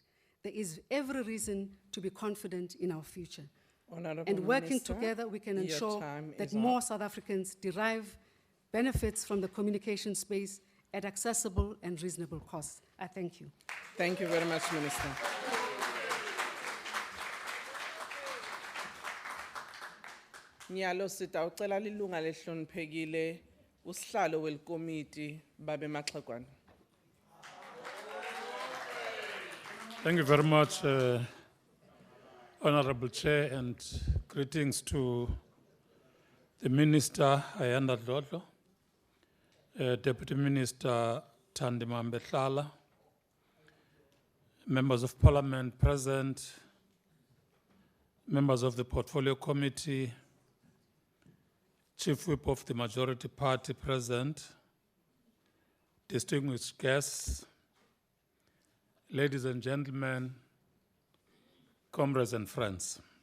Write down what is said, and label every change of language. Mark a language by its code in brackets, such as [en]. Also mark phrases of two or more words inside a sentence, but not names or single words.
[en] There is every reason to be confident in our future. Honorable And working Minister, together, we can your ensure time that is more up. South Africans derive benefits from the communication space at accessible and reasonable costs. I thank you. Thank you very much, Minister. [ss] Nyalo sitawucela lilunga lehloniphekile usihlalo welkomiti babe Maxakwana. [en] Thank you very much, Honorable Chair, and greetings to the Minister, Ayanda Dlodlo, Deputy Minister Thandima Mbehlala, members of Parliament present, members of the Portfolio Committee, Chief Whip of the Majority Party present, distinguished guests, ladies and gentlemen, comrades and friends.